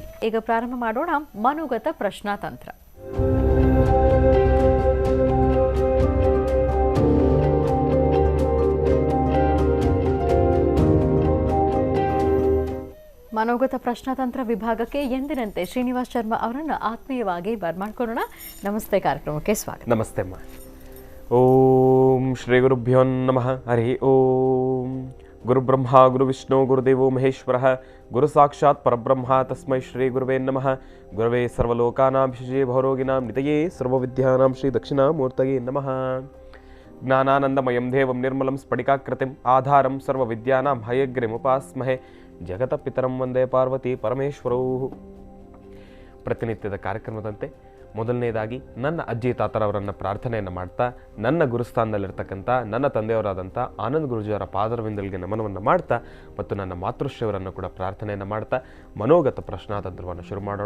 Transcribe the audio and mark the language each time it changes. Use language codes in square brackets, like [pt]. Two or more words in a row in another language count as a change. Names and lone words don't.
[kn] ಈಗ ಪ್ರಾರಂಭ ಮಾಡೋಣ ಮನುಗತ ಪ್ರಶ್ನಾತಂತ್ರ. ಮನೋಗತ ಪ್ರಶ್ನಾತಂತ್ರ ವಿಭಾಗಕ್ಕೆ ಎಂದಿನಂತೆ ಶ್ರೀನಿವಾಸ್ ಶರ್ಮಾ ಅವರನ್ನು ಆತ್ಮೀಯವಾಗಿ ಬರ್ಮಾಡ್ಕೊಳ್ಳೋಣ. ನಮಸ್ತೆ, ಕಾರ್ಯಕ್ರಮಕ್ಕೆ ಸ್ವಾಗತ. ನಮಸ್ತೆ ಅಮ್ಮ. [sa] ಓಂ ಶ್ರೀ ಗುರುಭ್ಯೋ ನಮಃ. ಹರಿ ಓಂ. ಗುರುಬ್ರಹ್ಮ ಗುರುವಿಷ್ಣು ಗುರುದೇವೋ ಮಹೇಶ್ವರ ಗುರು ಸಾಕ್ಷಾತ್ ಪರಬ್ರಹ್ಮ ತಸ್ಮೈ ಶ್ರೀ ಗುರುವೇ ನಮಃ. ಗುರವೇ ಸರ್ವಲೋಕಾನಾಂ ಶಶೇ ಭವರೋಗಿನಾಂ ನಿತಯೇ ಸರ್ವವಿದ್ಯಾನಾಂ ಶ್ರೀ ದಕ್ಷಿಣಾಮೂರ್ತಯೇ ನಮಃ. ಜ್ಞಾನಾನಂದಮಯಂ ದೇವಂ ನಿರ್ಮಲಂ ಸ್ಫಟಿಕಾಕೃತಿಂ ಆಧಾರಂ ಸರ್ವವಿದ್ಯಾನಾಂ ಹಯಗ್ರೀಮುಪಾಸ್ಮಹೇ. ಜಗತ ಪಿತರಂ ವಂದೇ ಪಾರ್ವತಿ ಪರಮೇಶ್ವರೌ. [kn] ಪ್ರತಿನಿತ್ಯದ ಕಾರ್ಯಕ್ರಮದಂತೆ ಮೊದಲನೇದಾಗಿ ನನ್ನ ಅಜ್ಜಿ ತಾತರವರನ್ನು ಪ್ರಾರ್ಥನೆಯನ್ನು ಮಾಡ್ತಾ ನನ್ನ ಗುರುಸ್ಥಾನದಲ್ಲಿರ್ತಕ್ಕಂಥ ನನ್ನ ತಂದೆಯವರಾದಂಥ ಆನಂದ್ ಗುರುಜಿಯವರ ಪಾದರವಿಂದಲಿಗೆ ನಮನವನ್ನು ಮಾಡ್ತಾ ಮತ್ತು ನನ್ನ ಮಾತೃಶ್ರೀಯವರನ್ನು ಕೂಡ ಪ್ರಾರ್ಥನೆಯನ್ನು ಮಾಡ್ತಾ ಮನೋಗತ ಪ್ರಶ್ನಾತಂತ್ರವನ್ನು ಶುರು ಮಾಡೋಣ.